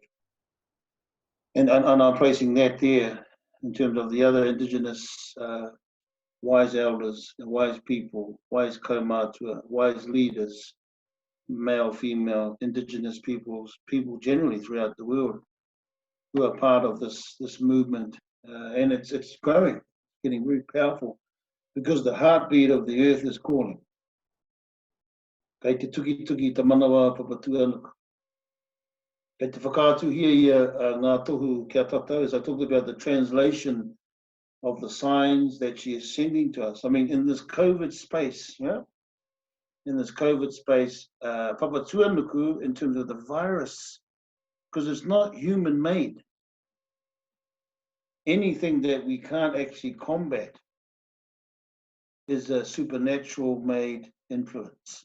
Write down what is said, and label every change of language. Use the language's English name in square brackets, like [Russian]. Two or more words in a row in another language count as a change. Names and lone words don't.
[English] And I'm placing that there in terms of the other Indigenous wise elders, wise people, wise kaumatua, wise leaders, male, female, Indigenous peoples, people generally throughout the world who are part of this movement. And it's growing, getting very powerful, because the heartbeat of the earth is calling. [Māori] Kei te tuki tuki ta manawa papatuanuku. Kei te whakaatuhia ia ngā tohu kia tatau, [English] as I talked about the translation of the signs that she is sending to us. I mean, in this COVID space, yeah, in this COVID space, papatuanuku in terms of the virus, because it's not human made. Anything that we can't actually combat is a supernatural made influence.